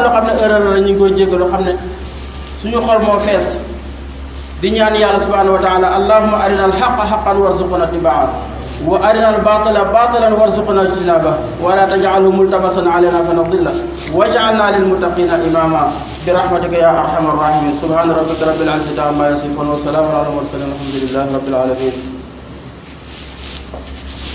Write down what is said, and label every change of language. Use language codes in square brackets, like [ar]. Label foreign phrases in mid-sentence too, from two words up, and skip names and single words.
[wo] loo xam ne erreur la ñu ngi koy jéggalu xam ne suñu xol moo fees di ñaan yàlla [ar] سبحانه وتعالى اللهم أرنا الحق حقا وارزقنا اتباعه وأرنا الباطل باطلا وارزقنا اجتنابه ولا تجعله ملتبسا علينا فنضل واجعلنا للمتقين إماما برحمتك يا ارحم الراحمين سبحان ربك رب العزه عما يصفون وسلام على المرسلين الحمد لله رب العالمين